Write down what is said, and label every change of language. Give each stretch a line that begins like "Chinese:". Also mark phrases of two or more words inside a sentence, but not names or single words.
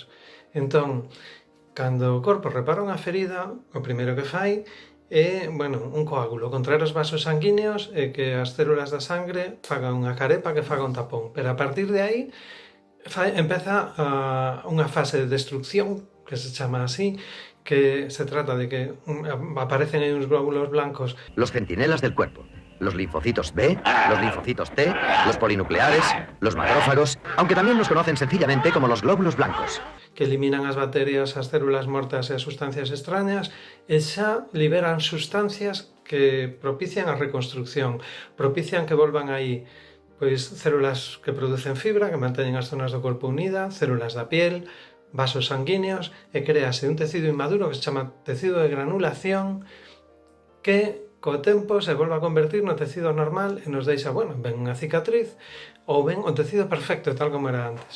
Galician: Entón, cando o corpo repara unha ferida, o primeiro que fai é, un coágulo, contraer os vasos sanguíneos e que as células da sangre fagan unha carepa que faga un tapón. Pero a partir de aí empeza unha fase de destrucción, que se chama así, que se trata de que aparecen aí uns glóbulos blancos.
Spanish: Los centinelas del cuerpo, los linfocitos B, los linfocitos T, los polinucleares, los macrófagos, aunque también los conocen sencillamente como los glóbulos blancos.
Galician: Que eliminan as bacterias, as células mortas e as sustancias extrañas e xa liberan sustancias que propician a reconstrucción, propician que volvan aí pois células que producen fibra, que manteñen as zonas do corpo unidas, células da piel, vasos sanguíneos e créase un tecido inmaduro que se chama tecido de granulación que co tempo se volve a convertir no tecido normal e nos deixa, ben unha cicatriz ou ben o tecido perfecto tal como era antes.